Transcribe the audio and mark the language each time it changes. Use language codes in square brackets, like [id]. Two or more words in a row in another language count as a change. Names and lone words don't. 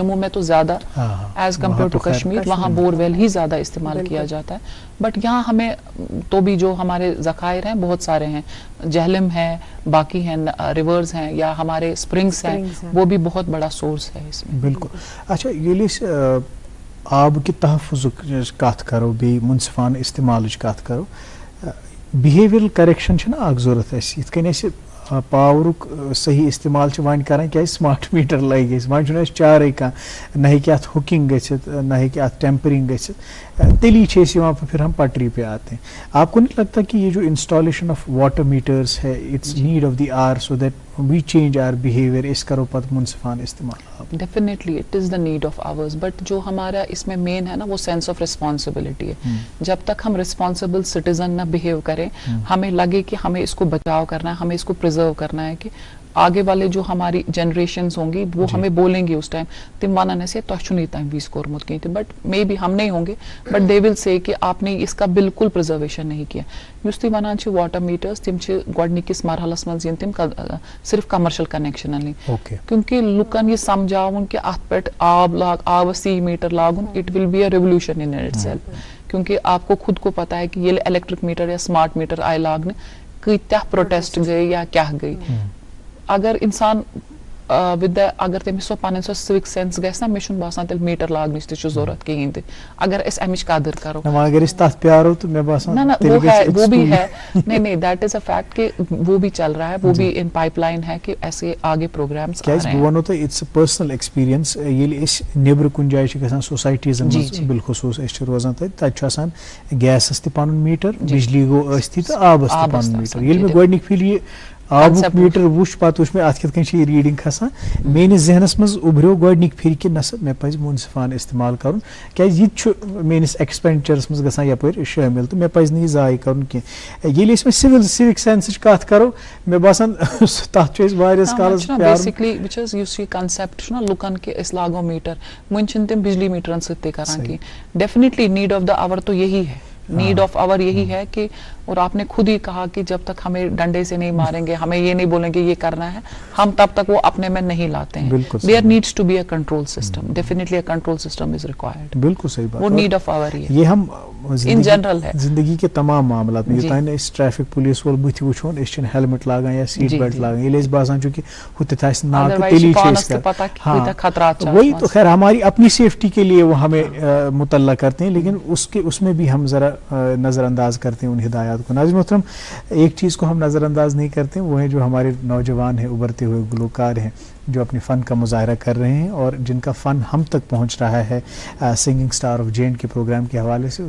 [ur] جموں میں تو زیادہ [en] as compared to [ur] کشمیر وہاں بور ویل ہی زیادہ استعمال کیا جاتا ہے. بٹ یہاں ہمیں تو بھی جو ہمارے ذخائر ہیں بہت سارے ہیں, جہلم ہے, باقی ہیں ریورز ہیں, یا ہمارے اسپرنگس ہیں, وہ بھی بہت بڑا سورس ہے اس میں. بالکل. [ks] اچھا ییٚلہِ آب کہ تحفظک کت کرو بی منصفان استعمالچ کت کرو, [en] behavioural correction [ks] چھنا اکھ ضرورت اَسہِ. یِتھ کٔنۍ اَسہِ پاورُک صحیح استعمال چھِ وۄنۍ کران کیازِ [en] smart meter [ks] لگہِ اَسہِ, وۄنۍ چھُنہٕ اَسہِ چارے کانٛہہ, نہ ہیٚکہِ اَتھ ہُکِنگ گٔژھِتھ, نہ ہیٚکہِ اَتھ ٹیمپرنگ گٔژھِتھ, تیلی چھِ أسۍ یِوان [ur] پھر ہم پٹری پہ آتے ہیں. آپ کو نہیں لگتا کہ یہ جو [en] installation of water meters [ur] ہے [en] it's need of the hour so that we change our behaviour, [ks] اس کرو پتہ منصفانہ استعمال. [en] Definitely it is the need of ours, [ur] بٹ جو ہمارا اس میں مین ہے نا وہ [en] sense of responsibility [ur] ہے. جب تک ہم [en] responsible citizen [ur] نہ بہیو کریں, ہمیں لگے کہ ہمیں اس کو بچاؤ کرنا ہے, ہمیں اس کو پرزرو کرنا ہے, کہ آگے والے جو ہماری جنریشنز ہوں گی وہ ہمیں بولیں گے اس ٹائم [ks] تم ونان سے تہ چھُ نہٕ یہِ تام ویز کورمُت کِہیٖنۍ تہِ, [en] but maybe [ur] ہم نہیں ہوں گے [en] but they will say [ur] کہ آپ نے اس کا بالکل پرزرویشن نہیں کیا. [ks] یُس تُہۍ ونان چھِ واٹر میٹرز تِم چھِ گۄڈنِکِس مرحلس منٛز یِن تِم صرف کمرشل کنیکشنن نِنۍ, کیونکہ لُکن یہِ سمجھاوُن کہ اتھ پٮ۪ٹھ آبس سی میٹر لاگُن [en] it will be a revolution in itself. [ur] کیونکہ آپ کو خود کو پتا ہے کہ [ks] ییٚلہِ [en] electric meter [ks] یا [en] smart meter [ks] آئے لاگنہٕ کۭتیاہ پروٹیسٹ گٔے یا کیاہ گٔے. اگر انسان ود اگر تٔمِس سۄ پنٕنۍ سۄ [en] civic sense [ks] گژھِ نا, مےٚ چھُنہٕ باسان تیٚلہِ میٹر لاگنٕچ تہِ چھُ ضروٗرت کِہیٖنۍ تہِ, اگر أسۍ امِچ قدر کرو. اگر أسۍ تتھ پیارو تو مےٚ باسان [ur] نہ وہ ہے, وہ بھی ہے, نہیں [en] that is a fact [ur] کہ وہ بھی چل رہا ہے, وہ بھی [en] in pipeline [ur] ہے کہ ایسے آگے پروگرامز [ks] کیازِ بہٕ ونو تۄہہِ [en] it's a personal experience. [ks] ییٚلہِ أسۍ نیبرٕ کُنہِ جایہِ چھِ گژھان سوسایٹیٖزن منٛز بالخصوٗص أسۍ چھِ روزان تتہِ چھُ آسان گیسس تہِ پنُن میٹر, بجلی گوٚو ٲسۍتھٕے تہٕ آبس تہِ پنُن میٹر. ییٚلہِ مےٚ گۄڈنِکۍ پھِرِ یہِ آبُک میٹر وُچھ, پتہٕ وُچھ مےٚ اتھ کِتھ کٔنۍ چھِ یہِ ریٖڈنگ کھسان, میٲنِس ذہنس منٛز اُبریو گۄڈنِکۍ پھِرِ کہِ نسا مےٚ پزِ منصفانہٕ استعمال کرُن, کیازِ یہِ تہِ چھُ میٲنِس ایکسپینڈچرس منٛز گژھان یپٲرۍ شٲمِل تہٕ مےٚ پزِ نہٕ یہِ ضایہِ کرُن کینٛہہ. ییٚلہِ أسۍ وۄنۍ سِوک سینسٕچ کتھ کرو, مےٚ باسان تتھ چھُ اَسہِ واریاہس کالس بیسکلی وٕچھ حظ یُس یہِ کنسیپٹ چھُ نا لُکن کہ أسۍ لاگو میٹر, وۄنۍ چھِنہٕ تِم بجلی میٹرن سۭتۍ تہِ کران کینٛہہ. [en] Definitely need of the hour [ur] تو یہی ہے, [en] need of hour [ur] یہی ہے کہ, اور آپ نے خود ہی کہا کہ جب تک ہمیں ڈنڈے سے نہیں ماریں گے, ہمیں یہ نہیں بولیں گے یہ کرنا ہے, ہم تب تک وہ اپنے میں نہیں لاتے ہیں. [en] There needs to be a control system. Definitely a control system is required. [ur] بالکل صحیح بات. وہ [en] need of hour [ur] ہی ہے, یہ ہم [en] in general [ur] ہے زندگی کے تمام معاملات میں. [ks] یوتانۍ نہٕ أسۍ [en] traffic police [ks] وول بٕتھِ وٕچھون أسۍ چھِنہٕ ہیلمٹ لاگان یا [en] seat belt [ks] لاگان. ییٚلہِ اَسہِ باسان چھُ کہ ہُتٮ۪تھ آسہِ ناکہٕ تیلی چھِ أسۍ کران. [ur] وہی تو خیر ہماری اپنی سیفٹی کے لیے وہ ہمیں مطلع کرتے ہیں, لیکن اس میں بھی ہم ذرا نظر انداز کرتے ہیں ان ہدایات کو. ناظرین محترم, ایک چیز کو ہم نظر انداز نہیں کرتے, وہ ہیں جو ہمارے نوجوان ہیں, ابھرتے ہوئے گلوکار ہیں, جو اپنے فن کا مظاہرہ کر رہے ہیں اور جن کا فن ہم تک پہنچ رہا ہے سنگنگ اسٹار آف JNK کے پروگرام کے حوالے سے.